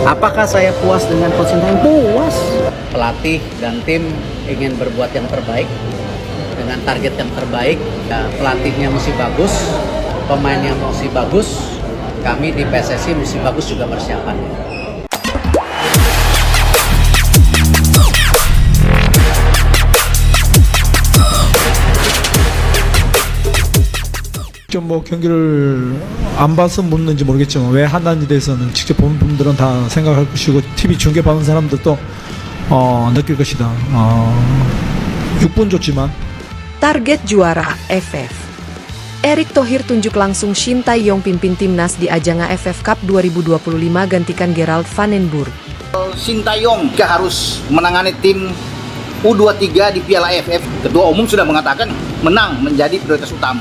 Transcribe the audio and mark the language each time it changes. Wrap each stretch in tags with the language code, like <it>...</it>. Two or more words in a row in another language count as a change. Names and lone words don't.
<id>Apakah saya puas dengan coach Sintayong? Puas. Pelatih dan tim ingin berbuat yang terbaik dengan target yang terbaik. Ya, pelatihnya mesti bagus, pemainnya mesti bagus, kami di PSSI mesti bagus juga persiapannya.</id> <ko>좀 뭐 경기를 안 봐서 묻는지 모르겠지만 왜 하나인지 대해서는 직접 본 분들은 다 생각할 것이고 TV 중계 받는 사람들도 느낄 것이다. 6분 줬지만</ko> <id>Target juara AFF. Erick Thohir tunjuk langsung Shin Tae-yong pimpin timnas di ajang AFF Cup 2025 gantikan Gerald van den Burg. Shin Tae-yong harus menangani tim U23 di Piala AFF. Ketua Umum sudah mengatakan menang menjadi prioritas utama.</id>